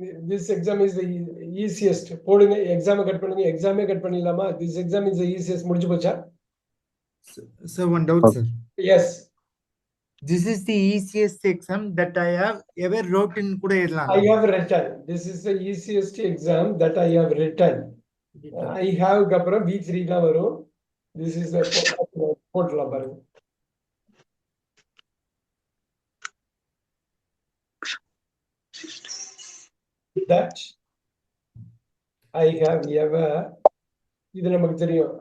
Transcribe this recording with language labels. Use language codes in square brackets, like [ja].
[en] This exam is the easiest. [ta] போடுங்க, எக்ஸாமை cut பண்ணுங்க, எக்ஸாமே கட் பண்ணிடலாமா? [en] This exam is the easiest. [ta] முடிஞ்சு போச்சா? [en] So one doubt, sir. Yes. This is the easiest exam that I have ever wrote in [ta] கூட எழுதலாம். [en] I have written. This is the easiest exam that I have written. [ta] I have க்கு அப்புறம் V3 தான் வரும். [en] This is the [ta] போடலாம் பாருங்க. [en] That I have ever, [ta] இது நமக்கு தெரியும்.